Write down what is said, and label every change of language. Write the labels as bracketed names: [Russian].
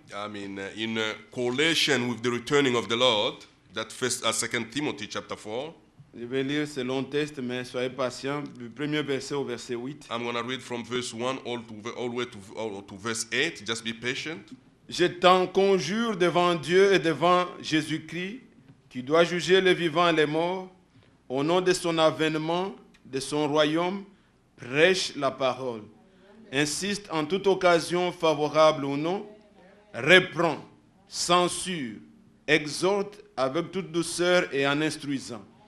[English] In correlation with the returning of the Lord, that first, 2 Timothy chapter 4, [French] je vais lire ce long texte, mais soyez patients, du premier verset au verset 8. [English] I'm going to read from verse 1 all the way to verse 8. Just be patient. [French] Je t'en conjure devant Dieu et devant Jésus-Christ, qui doit juger les vivants et les morts, au nom de son avènement, de son royaume, prêche la parole. Insiste en toute occasion favorable ou non, reprend, censure, exhorte avec toute douceur et en instruisant.